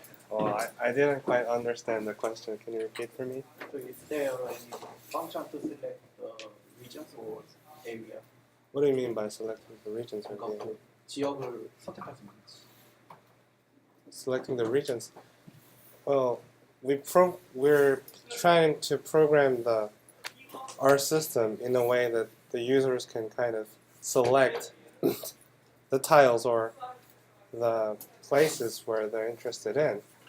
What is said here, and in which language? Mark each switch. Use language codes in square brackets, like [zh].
[en] Oh, I didn't quite understand the question. Can you repeat for me? So is there any function to select the regions or area? What do you mean by selecting the regions or [ko] 그러니까 그 지역을 선택할 수 있는지. [en] selecting the regions? Well, we're trying to program our system in a way that the users can kind of select the tiles or the places where they're interested in.